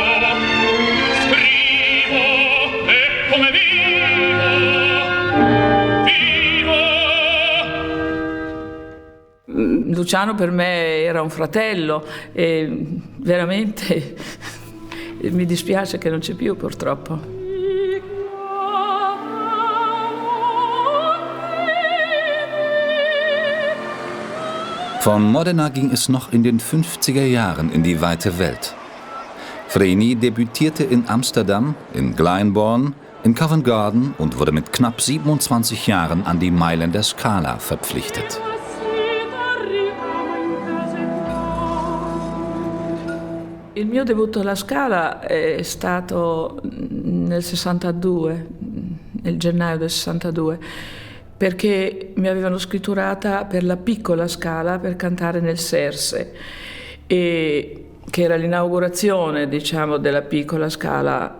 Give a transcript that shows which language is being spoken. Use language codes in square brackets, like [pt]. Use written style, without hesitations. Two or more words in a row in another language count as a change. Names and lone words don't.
[it] Scrivo e come vivo. Luciano per me era un fratello e veramente mi dispiace che non c'è più, purtroppo. [de] Von Modena ging es noch in den 50er Jahren in die weite Welt. Vreni debütierte in Amsterdam, in Glyndebourne, in Covent Garden und wurde mit knapp 27 Jahren an die Mailänder Scala verpflichtet. [it] Il mio debutto alla Scala è stato nel 62, nel gennaio del 62, perché mi avevano scritturata per la piccola Scala per cantare nel Serse, e che era l'inaugurazione, diciamo, della piccola Scala.